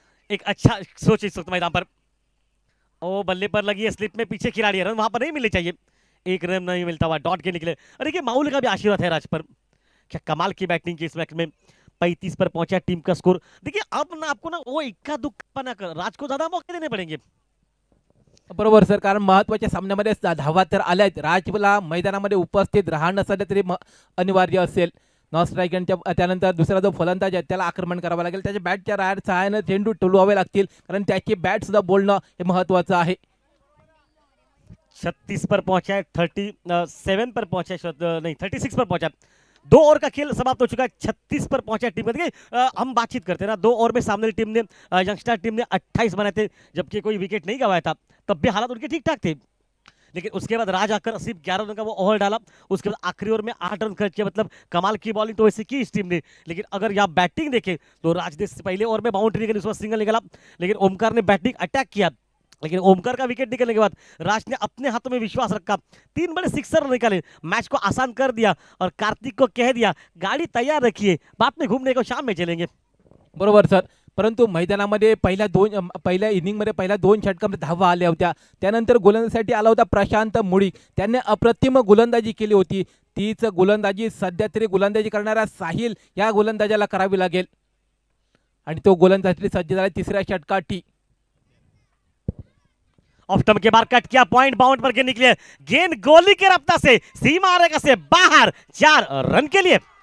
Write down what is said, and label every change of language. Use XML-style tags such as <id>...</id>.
<hi>एक अच्छा सोच इस वक्त मैदान पर, ओ बल्ले पर लगी है, स्लिप में पीछे खिलाड़ी है, रन वहां पर नहीं मिलने चाहिए, एक रन नहीं मिलता हुआ डॉट के निकले। और देखिए माउल का भी आशीर्वाद है राज पर, क्या कमाल की बैटिंग की इस मैच में। 35 पर पहुंचा टीम का स्कोर। देखिए अब ना आपको ना वो इक्का दुक्का ना कर, राज को ज्यादा मौके देने पड़ेंगे।</hi> <mr>बरोबर सर, कारण महत्वाच्या सामन्यामध्ये धावा तर आल्यात, राजला मैदानामध्ये उपस्थित राहणं सध्या तरी अनिवार्य असेल। नॉन स्ट्रायकरच्या त्यानंतर दुसरा जो फलंदाज आहे त्याला आक्रमण करावं लागेल, त्याच्या बॅटच्या राड सहाय्याने चेंडू टोलवावे लागतील, कारण त्याची बॅट सुद्धा बोलणं हे महत्वाचं आहे।</mr> <hi>36 पर पहुंचा है, 37 पर पहुंचा है, नहीं 36 पर पहुंचा। 2 ओवर का खेल समाप्त हो चुका है, 36 पर पहुंचा टीम का। देखिए हम बातचीत करते हैं ना, 2 ओवर में सामने टीम ने, यंगस्टर टीम ने 28 बनाए थे, जबकि कोई विकेट नहीं गंवाया था, तब भी हालात उनके ठीक ठाक थे। लेकिन उसके बाद राज आकर सिर्फ 11 रन का वो ओवर डाला, उसके बाद आखिरी ओवर में 8 रन खर्च किया, मतलब कमाल की बॉलिंग तो वैसे की इस टीम ने। लेकिन अगर यहाँ बैटिंग देखें तो राज ने पहले ओवर में बाउंड्री निकली, उसके बाद सिंगल निकला, लेकिन ओमकार ने बैटिंग अटैक किया, लेकिन ओमकार का विकेट निकलने के बाद राज ने अपने हाथों में विश्वास रखा, 3 बड़े सिक्सर निकाले, मैच को आसान कर दिया, और कार्तिक को कह दिया गाड़ी तैयार रखिए, बाद में घूमने को शाम में चलेंगे।</hi> <mr>बरोबर सर, परंतु मैदानामध्ये पहिल्या इनिंगमध्ये पहिल्या 2 षटकांमध्ये धावा आल्या होत्या, त्यानंतर गोलंदाजीसाठी आला होता प्रशांत मुळीक, त्याने अप्रतिम गोलंदाजी केली होती। तीच गोलंदाजी सध्या तरी गोलंदाजी करणारा साहिल या गोलंदाजाला करावी लागेल, आणि तो गोलंदाजीसाठी सज्ज झाला तिसऱ्या षटकाटी।</mr> <hi>ऑफ स्टंप के बाहर कट किया, पॉइंट बाउंड पर के निकले, गेंद गोली के रफ्तार से सीमा रेखा से बाहर, 4 रन के लिए।</hi>